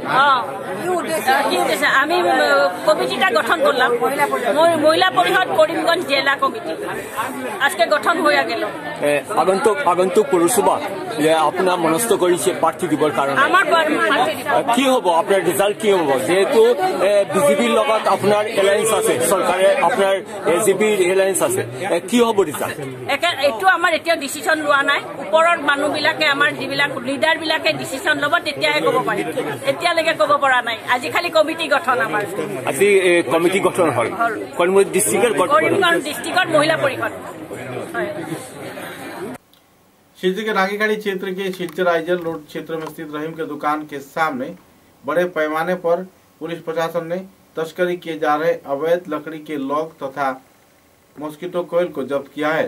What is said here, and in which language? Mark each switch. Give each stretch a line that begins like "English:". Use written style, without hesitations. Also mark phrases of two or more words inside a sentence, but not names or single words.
Bangla: আমি কমিটিটা গঠন করলাম মহিলা পরিষদ করিমগঞ্জ জেলা কমিটি আজকে গঠন হয়ে গেল। আগন্তুক পৌরসভা আপনার মনস্থ করেছে প্রার্থী দিবর কারণে আমার কি হব আপনার রেজাল্ট কি হব যেহেতু বিজেপির লগত আপনার এলায়েন্স আছে চৰকাৰে আপনার এজিপিৰ এলায়েন্স আছে কি হব রেজাল্ট
Assamese: এইটো আমাৰ এতিয়া ডিসিশন লোৱা নাই ওপৰৰ মানুহবিলাকে আমাৰ যিবিলাক লিডাৰ বিলাকে ডিসিশন ল'ব তেতিয়াহে ক'ব পাৰিম এতিয়ালৈকে ক'ব পৰা নাই। আজি খালি কমিটি গঠন আমাৰ আজি কমিটি গঠন হল করিমগঞ্জ ডিস্ট্রিক্টৰ মহিলা পৰিষদ।
Hindi: शिवजी के रांगीगढ़ी क्षेत्र के शिलचर आइजल रोड क्षेत्र में स्थित रहीम के दुकान के सामने बड़े पैमाने पर पुलिस प्रशासन ने तस्करी किए जा रहे अवैध लकड़ी के लॉग तथा मॉस्किटो कोयल को जब्त किया है।